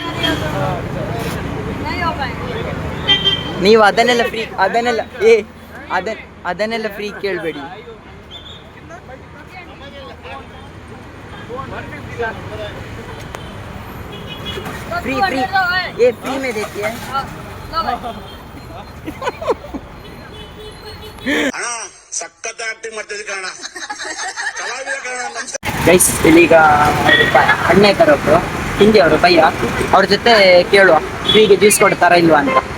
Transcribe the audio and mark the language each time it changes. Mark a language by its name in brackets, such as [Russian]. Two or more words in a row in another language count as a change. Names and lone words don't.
[Kannada] ನೀವು ಅದನ್ನೆಲ್ಲ ಫ್ರೀ, ಅದನ್ನೆಲ್ಲ ಫ್ರೀ ಕೇಳಬೇಡಿ. [Hindi] फ्री ये फ्री में देती है. [Kannada] ಗೈಸ್ ಇಲ್ಲಿಗ ಅಣ್ಣೇಕರೊಬ್ರು ಹಿಂದಿ ಅವರು ಭಯ್ಯ, ಅವ್ರ ಜೊತೆ ಕೇಳುವ ಫ್ರೀಗೆ ಜ್ಯೂಸ್ ಕೊಡ್ತಾರ ಇಲ್ವಾ ಅಂತ.